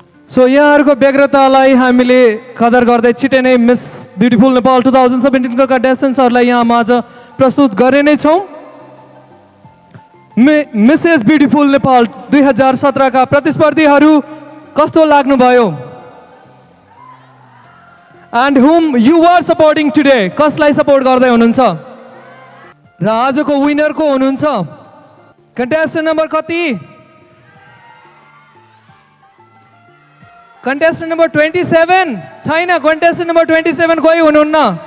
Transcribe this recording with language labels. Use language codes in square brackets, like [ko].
[ne] So यहाँहरूको व्यग्रतालाई हामीले कदर गर्दै छिटै नै मिस ब्युटिफुल नेपाल 2017 को कन्टेस्टेन्ट्सहरूलाई यहाँ माझ प्रस्तुत गर्ने नै छौँ। मिसेस ब्युटिफुल नेपाल 2017 का प्रतिस्पर्धीहरू कस्तो लाग्नुभयो? [en] And whom you are supporting today? [ne] कसलाई सपोर्ट गर्दै हुनुहुन्छ? र आजको विनर को हुनुहुन्छ? कन्टेस्टेन्ट नम्बर कति? कन्टेस्टेन्ट नम्बर 27 छैन। कन्टेस्टेन्ट नम्बर 27 कोही हुनुहुन्न?